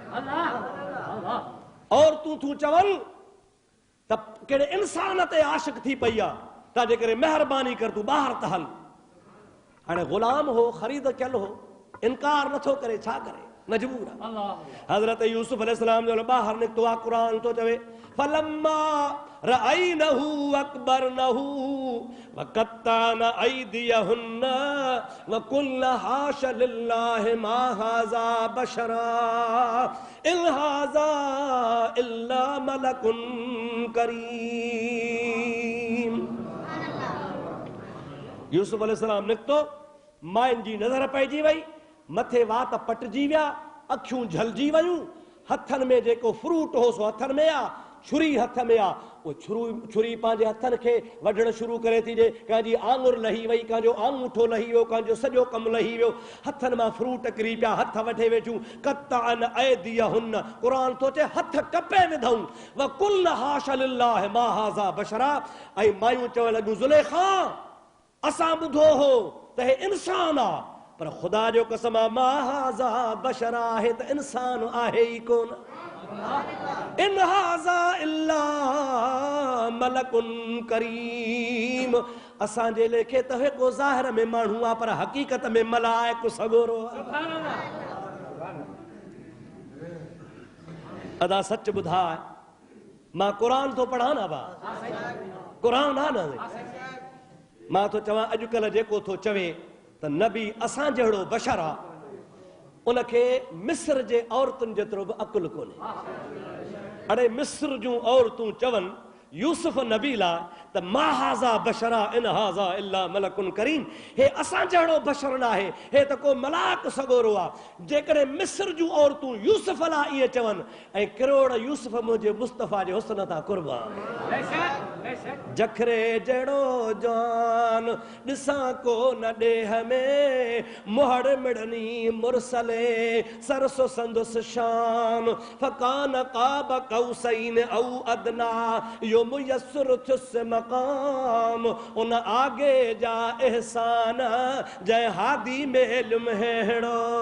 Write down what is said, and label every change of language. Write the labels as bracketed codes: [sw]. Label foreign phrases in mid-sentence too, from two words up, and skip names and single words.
[sd] और तूं चवनि त कहिड़े इंसान ते आशिक़ थी पई आहे, तव्हांजे करे महिरबानी कर तूं ॿाहिरि त हल। हाणे ग़ुलाम हो, ख़रीद कयल हो, इनकार नथो करे, छा करे, मजबूर आहे। हज़रत यूसुफ अलैहिस्सलाम जो ॿाहिरि निकितो आहे। قرآن ٿو چوي [ar] فلما رأينه أكبرنه وقطعن أيديهن وقلن حاش لله ما هذا بشرا إن هذا إلا ملك كريم. [sd] यूसुफ अलैहिस्सलाम निकितो, माइन जी नज़र पइजी वई, मथे वात पटिजी विया, अखियूं झलजी वयूं, हथनि में जेको फ्रूट हो सो हथनि में आ, छुरी हथ में आ, वो छुरी पंहिंजे हथनि खे वढण शुरू करे थी ॾे। कंहिंजी आङुर लही वई, कंहिंजो आंगूठो लही वियो, कंहिंजो सॼो कमु लही वियो, हथनि मां फ्रूट किरी पिया, हथ वठे वेठियूं। [ar] قطعن أيديهن, [sd] क़ुरान थो चए हथ कपे विधऊं। [ar] وقلن حاش لله ما هذا بشرا, [sd] ऐं मायूं चवण लॻियूं ज़ुलेखा असां ॿुधो हो त हे इंसान आ, पर ख़ुदा जो कसम आहे [ar] ما هذا بشرا, [sd] आहे त इंसान आहे ई कोन। [ar] إن هذا إلا ملك كريم, [sd] असांजे लेखे त हिकु ज़ाहिर में माण्हू आहे, पर हक़ीक़त में मलाइक सगोरो आहे। अदा सच ॿुधाए, मां क़ुरान थो पढ़ां न बा, क़ुरान आहे न। मां थो चवां अॼुकल्ह जेको थो चवे त नबी असां जहिड़ो बशर आहे, उनखे मिस्र जे औरतुनि जेतिरो बि अकुल कोन्हे। अड़े मिस्र जूं औरतूं चवनि यूसुफ नबी लाइ त [ar] ما هذا بشرا إن هذا إلا ملك كريم, [sd] हे असां जहिड़ो बशर न आहे, हे त को मलाक सगोरो आहे। जेकॾहिं मिस्र जूं औरतूं यूसुफ लाइ ईअं चवनि, ऐं किरोड़ यूसुफ मुंहिंजे मुस्तफ़ा जे हुस्न तां कुर्बान। जखरे जहिड़ो जान ॾिसां को न ॾेह में, मुहड़ मिड़नी मुरसले सरसो संदुस शान, [ar] فكان قاب قوسين أو أدنى [sd] यो मुयस्सर थियुसि मक़ाम, उन आगे जा एहसान जंहिं हादी में हेड़ो।